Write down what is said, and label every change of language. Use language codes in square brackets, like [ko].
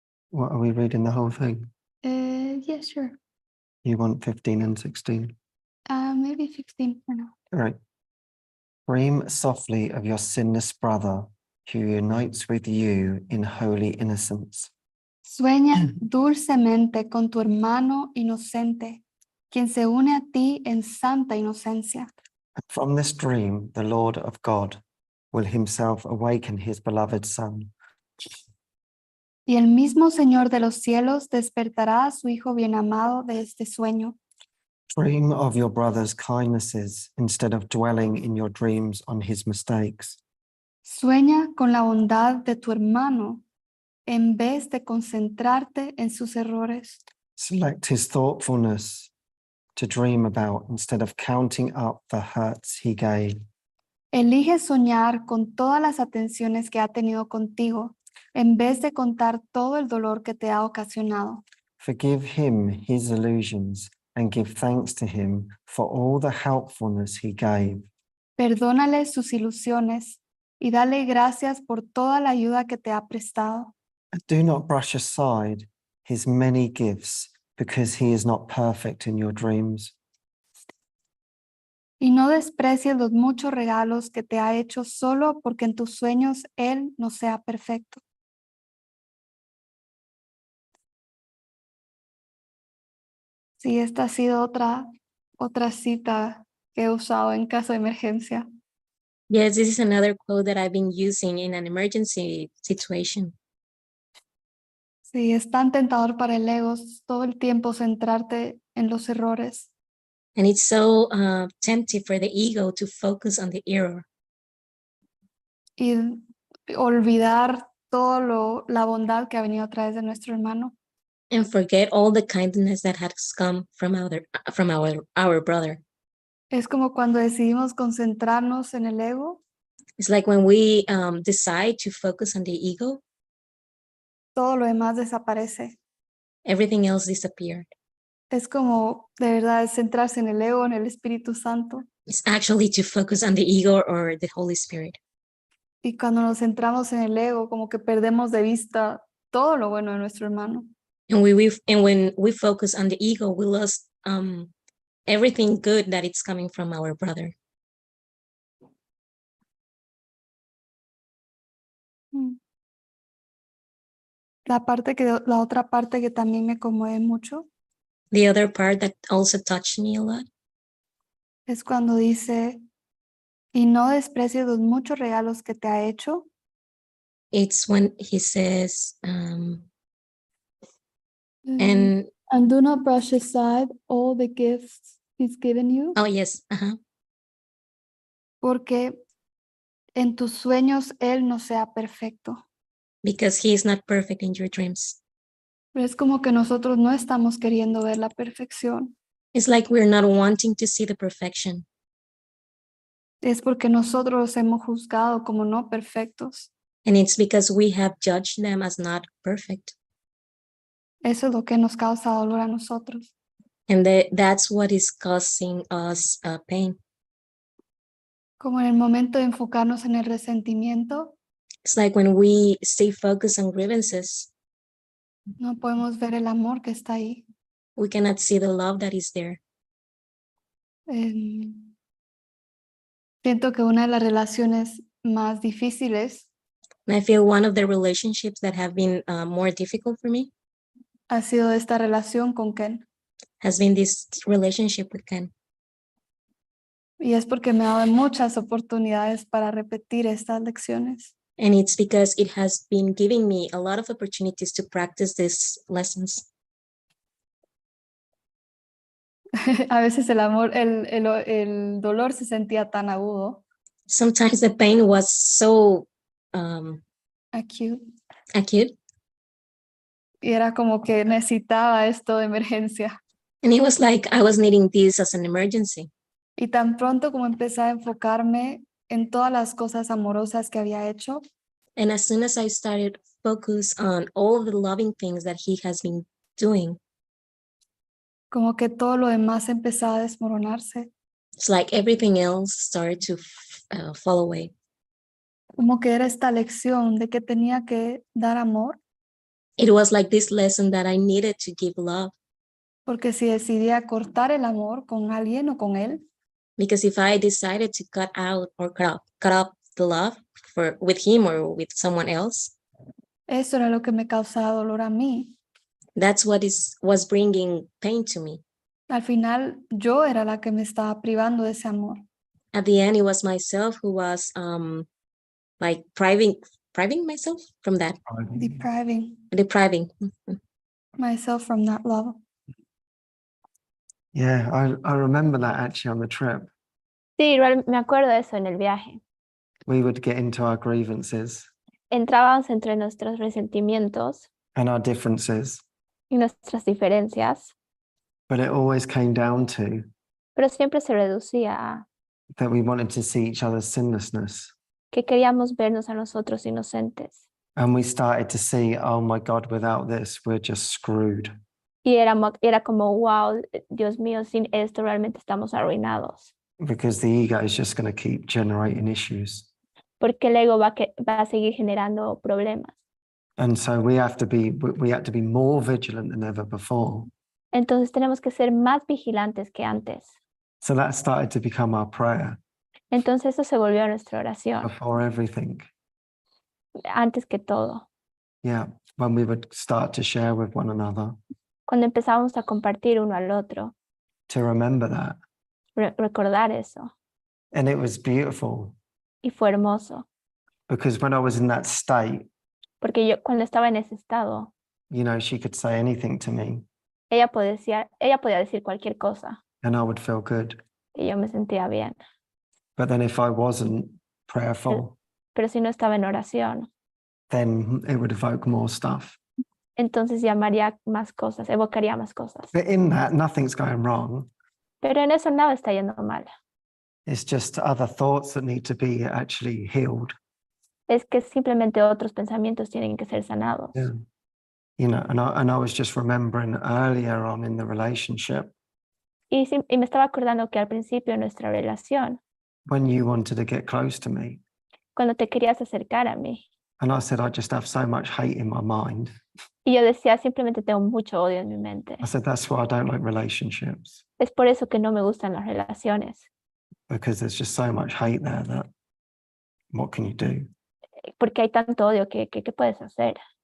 [en] What, are we reading the whole thing? Yeah, sure. You want 15 and 16? Maybe 15 for now. All right. Dream softly of your sinless brother who unites with you in holy innocence. [es] Sueña dulcemente con tu hermano inocente, quien se une a ti en santa inocencia. [en] And from this dream, the Lord of God will himself awaken his beloved Son. [es] Y el mismo Señor de los cielos despertará a su Hijo bien amado de este sueño. [en] Dream of your brother's kindnesses instead of dwelling in your dreams on his mistakes. [es] Sueña con la bondad de tu hermano en vez de concentrarte en sus errores. [en] Select his thoughtfulness to dream about instead of counting up the hurts he gave. [es] Elige soñar con todas las atenciones que ha tenido contigo en vez de contar todo el dolor que te ha ocasionado. [en] Forgive him his illusions and give thanks to him for all the helpfulness he gave. [es] Perdónale sus ilusiones y dale gracias por toda la ayuda que te ha prestado. [en] And do not brush aside his many gifts because he is not perfect in your dreams. [es] Y no desprecies los muchos regalos que te ha hecho solo porque en tus sueños él no sea perfecto. Sí, esta ha sido otra cita que he usado en caso de emergencia. [en] Yes, this is another quote that I've been using in an emergency situation. [es] Sí, es tan tentador para el ego todo el tiempo centrarte en los errores [en] And it's so tempting for the ego to focus on the error [es] y olvidar la bondad que ha venido a través de nuestro hermano. [en] and forget all the kindness that has come from our brother. [es] Es como cuando decidimos concentrarnos en el ego, [en] It's like when we decide to focus on the ego, [es] todo lo demás desaparece. [en] everything else disappeared. [es] Es como de verdad es centrarse en el ego, en el Espíritu Santo. [en] It's actually to focus on the ego or the Holy Spirit. [es] Y cuando nos centramos en el ego, como que perdemos de vista todo lo bueno de nuestro hermano. [en] And when we focus on the ego, we lost everything good that it's coming from our brother. [es] La otra parte que también me conmueve mucho [en] The other part that also touched me a lot [es] es cuando dice, y no desprecies los muchos regalos que te ha hecho, [en] it's when he says, and do not brush aside all the gifts he's given you, oh yes, [es] porque en tus sueños él no sea perfecto. [en] because he is not perfect in your dreams. [es] Pero es como que nosotros no estamos queriendo ver la perfección. [en] It's like we're not wanting to see the perfection. [es] Es porque nosotros los hemos juzgado como no perfectos. [en] And it's because we have judged them as not perfect. [es] Eso es lo que nos causa dolor a nosotros. [en] And that's what is causing us pain. [es] Como en el momento de enfocarnos en el resentimiento, [en] It's like when we stay focused on grievances, [es] no podemos ver el amor que está ahí. [en] we cannot see the love that is there. [es] Siento que una de las relaciones más difíciles [en] And I feel one of the relationships that have been more difficult for me [es] ha sido esta relación con Ken. [en] has been this relationship with Ken. [es] Y es porque me ha dado muchas oportunidades para repetir estas lecciones. [en] And it's because it has been giving me a lot of opportunities to practice these lessons. [es] A veces el dolor se sentía tan agudo, [en] Sometimes the pain was so acute, acute, [es] y era como que necesitaba esto de emergencia. [en] and it was like I was needing this as an emergency. [es] Y tan pronto como empecé a enfocarme en todas las cosas amorosas que había hecho, [en] And as soon as I started focus on all the loving things that he has been doing, [es] como que todo lo demás empezaba a desmoronarse. [en] it's like everything else started to fall away. [es] Como que era esta lección de que tenía que dar amor, [en] It was like this lesson that I needed to give love, [es] porque si decidía cortar el amor con alguien o con él, [en] because if I decided to cut out or cut up the love with him or with someone else, [es] eso era lo que me causaba dolor a mí. [en] that's what was bringing pain to me. [es] Al final yo era la que me estaba privando de ese amor. [en] At the end, it was myself who was like depriving myself from that, depriving. Myself from that love. Yeah, I remember that actually on the trip. [es] Sí, igual me acuerdo de eso en el viaje. [en] We would get into our grievances [es] Entrábamos entre nuestros resentimientos [en] and our differences, [es] y nuestras diferencias, [en] but it always came down to [es] pero siempre se reducía a [en] that we wanted to see each other's sinlessness. [es] que queríamos vernos a nosotros inocentes. [en] And we started to see, oh my God, without this, we're just screwed. [es] Y era como, wow, Dios mío, sin esto realmente estamos arruinados. [en] Because the ego is just going to keep generating issues. [es] Porque el ego va a seguir generando problemas. [en] And so we have to be more vigilant than ever before. [es] Entonces tenemos que ser más vigilantes que antes. [en] So that started to become our prayer [es] Entonces eso se volvió nuestra oración, [en] before everything. [es] antes que todo. [en] Yeah, when we would start to share with one another, [es] Cuando empezamos a compartir uno al otro, [en] to remember that. [es] recordar eso. [en] And it was beautiful [es] Y fue hermoso, [en] because when I was in that state, [es] porque yo cuando estaba en ese estado, [en] you know, she could say anything to me [es] ella podía decir cualquier cosa [en] and I would feel good. [es] y yo me sentía bien. [en] But then if I wasn't prayerful, [es] Pero si no estaba en oración, [en] then it would evoke more stuff. [es] entonces llamaría más cosas, evocaría más cosas. [en] But in that, nothing's going wrong. [es] Pero en eso nada está yendo mal. [en] It's just other thoughts that need to be actually healed. [es] Es que simplemente otros pensamientos tienen que ser sanados. [en] Yeah. You know, and I was just remembering earlier on in the relationship [es] Y me estaba acordando que al principio de nuestra relación, [en] when you wanted to get close to me, [es] cuando te querías acercar a mí, [en] and I said, I just have so much hate in my mind. [es] y yo decía, simplemente tengo mucho odio en mi mente. [en] I said, that's why I don't like relationships, [es] Es por eso que no me gustan las relaciones, [en] because there's just so much hate there that what can you do? [es] porque hay tanto odio que ¿qué puedes hacer?